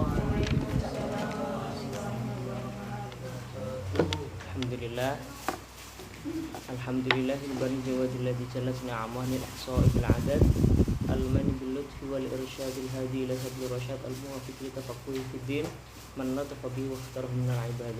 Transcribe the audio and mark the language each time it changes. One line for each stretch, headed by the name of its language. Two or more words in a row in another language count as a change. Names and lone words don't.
Arabic: الحمد لله. الحمد لله البر وجلت جلت نعمه الإحصاء العدد المان باللطف والإرشاد الهادي إلى سبيل الرشاد الموفق للتفقه في الدين من لطف به واختاره من العباد.